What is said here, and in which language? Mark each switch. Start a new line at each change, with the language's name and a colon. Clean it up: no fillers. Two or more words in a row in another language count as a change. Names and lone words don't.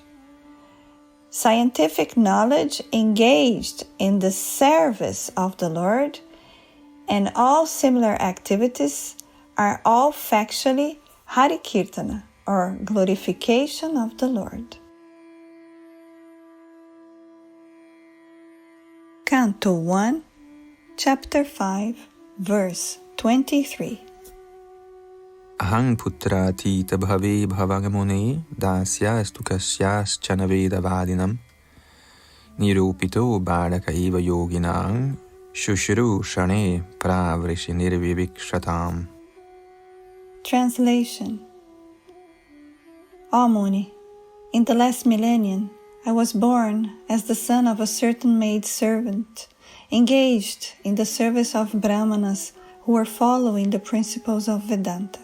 English: Scientific knowledge engaged in the service of the Lord and all similar activities are all factually
Sanskrit: Hare Kirtana,
English: or glorification of the Lord. Canto 1, Chapter 5, Verse 23.
Sanskrit: Ahang putratita bhave bhavagamune dasyastu kasyaschana vedavadinam nirupito bharaka eva yoginang shushru shane pravrishi nirvivikshatam.
English: Translation. O Muni, in the last millennium, I was born as the son of a certain maid servant, engaged in the service of Brahmanas who were following the principles of Vedanta.